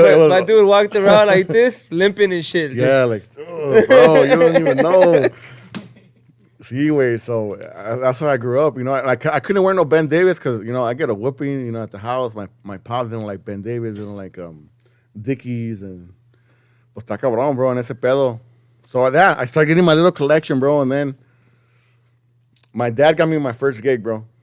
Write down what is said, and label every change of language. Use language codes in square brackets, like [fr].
[en] My dude walked around like this, limping and shit. Yeah, like, bro, you don't even know. See, wait, so that's how I grew up. You know, I couldn't wear no Ben Davis because, you know, I get a whooping, you know, at the house. My pops didn't like Ben Davis, didn't like Dickies. [es] And, pues, está cabrón, bro, en ese pedo. [en] So I started getting my little collection, bro. And then my dad got me my first gig, bro.